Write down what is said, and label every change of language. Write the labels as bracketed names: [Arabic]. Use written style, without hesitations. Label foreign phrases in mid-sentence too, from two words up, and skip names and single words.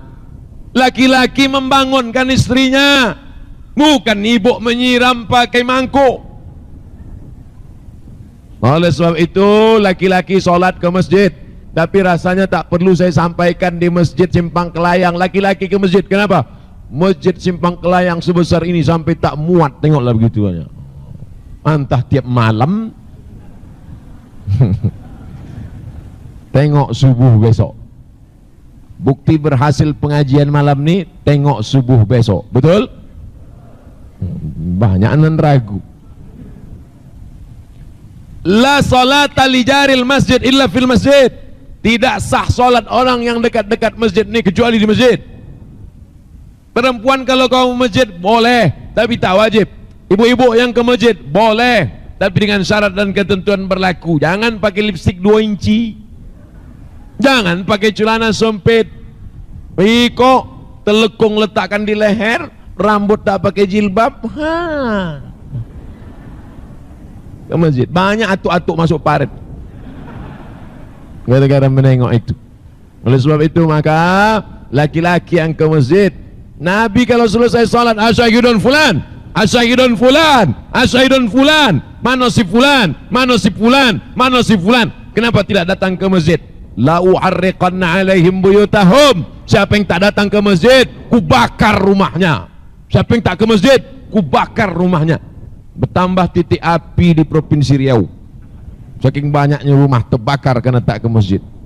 [Malay] Laki-laki membangunkan istrinya, bukan ibu menyiram pakai mangkuk. Oleh sebab itu laki-laki sholat ke masjid, tapi rasanya tak perlu saya sampaikan di Masjid Simpang Kelayang. Laki-laki ke masjid, kenapa? Masjid Simpang Kelayang sebesar ini sampai tak muat, tengoklah begitu aja. Entah tiap malam tengok subuh besok. Bukti berhasil pengajian malam ni, tengok subuh besok. Betul? Banyak nan ragu. [Arabic] لا صلاة لجار المسجد إلا في المسجد. [Malay] Tidak sah solat orang yang dekat-dekat masjid ni kecuali di masjid. Perempuan kalau kau masjid boleh, tapi tak wajib. Ibu-ibu yang ke masjid boleh, tapi dengan syarat dan ketentuan berlaku. Jangan pakai lipstik 2 inci. Jangan pakai celana sempit. Kok telekung letakkan di leher, rambut tak pakai jilbab. Ke masjid banyak atuk-atuk masuk parit gara-gara menengok itu. Oleh sebab itu maka laki-laki yang ke masjid, Nabi kalau selesai salat, [Arabic] أشاهد فلان، أشاهد فلان، أشاهد فلان, [Malay] mana si fulan, mana si fulan, mana si fulan. Kenapa tidak datang ke masjid? [Arabic] لأحرقن عليهم بيوتهم. [Malay] Siapa yang tak datang ke masjid, ku bakar rumahnya. Siapa yang tak ke masjid, ku bakar rumahnya. Bertambah titik api di Provinsi Riau, saking banyaknya rumah terbakar karena tak ke masjid.